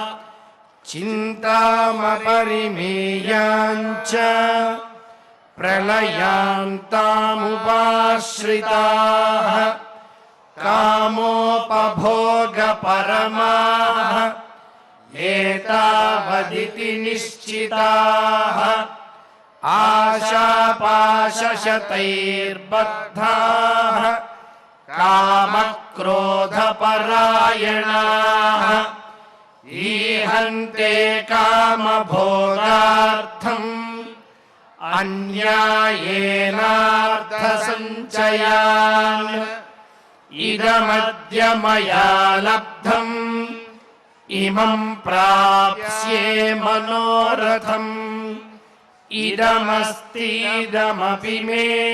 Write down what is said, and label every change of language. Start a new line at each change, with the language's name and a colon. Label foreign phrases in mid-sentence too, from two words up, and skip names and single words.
Sanskrit: చింతామపరిమేయాञ्च ప్రళయాంతాముపాశ్రితాః కామోపభోగపరమాః ఏతావదితి నిశ్చితాః ఆశాపాశశతైర్బద్ధాః కామక్రోధపరాయణాః ఈహంతే కామభోగార్థం अन्यायेनार्थसञ्चयान् इदमद्य मया लब्धम् इमं प्राप्स्ये मनोरथम् इदमस्तीदमपि मे